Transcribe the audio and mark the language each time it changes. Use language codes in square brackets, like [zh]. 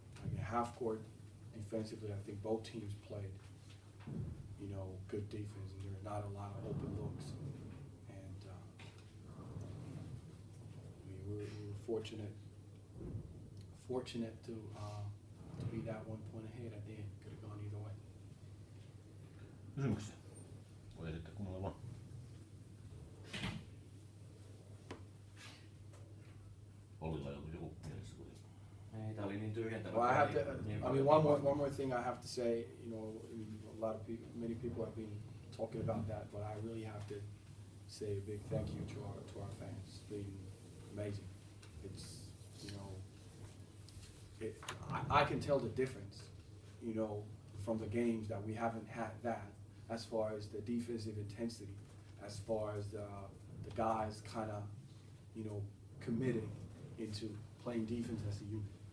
[en] Again, half court defensively, I think both teams played, you know, good defense, and there were not a lot of open looks. And we were fortunate to be that 1 point ahead at the end. Could have gone either way. [fi] Kysymyksiä? Voi esittää kummalle vaan. Ollilla joku mielessä kuitenkin. Ei, tää oli niin tyhjentävä. [en] Well, I have to. [fi] Niin [en] I mean, one more thing I have to say. You know, a lot of people, many people have been talking about that, but I really have to say a big thank you to our fans. It's been amazing. It's, you know, I can tell the difference, you know, from the games that we haven't had that, as far as the defensive intensity, as far as the guys kind of, you know, committing into playing defense as a unit.